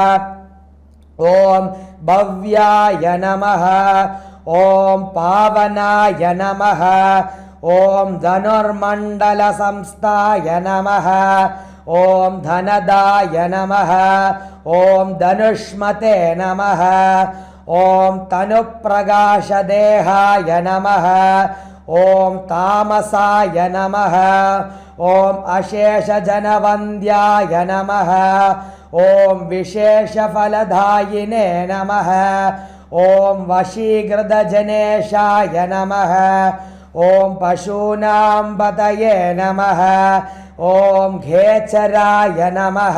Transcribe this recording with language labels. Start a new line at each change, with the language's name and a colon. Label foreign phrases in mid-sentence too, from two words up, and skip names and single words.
Sanskrit: ॐ भव्याय नमः। ॐ पावनाय नमः। ॐ धनुर्मण्डलसंस्थाय नमः। ॐ धनदाय नमः। ॐ धनुष्मते नमः। ഓം തനുപ്രകാശദേഹായ നമഃ ഓം താമസായ നമഃ ഓം അശേഷജനവന്ദ്യായ നമഃ ഓം വിശേഷഫലദായിനേ നമഃ ഓം വശീകൃതജനേശായ നമഃ ഓം പശൂനാം പതയേ നമഃ ഓം ഖേചരായ നമഃ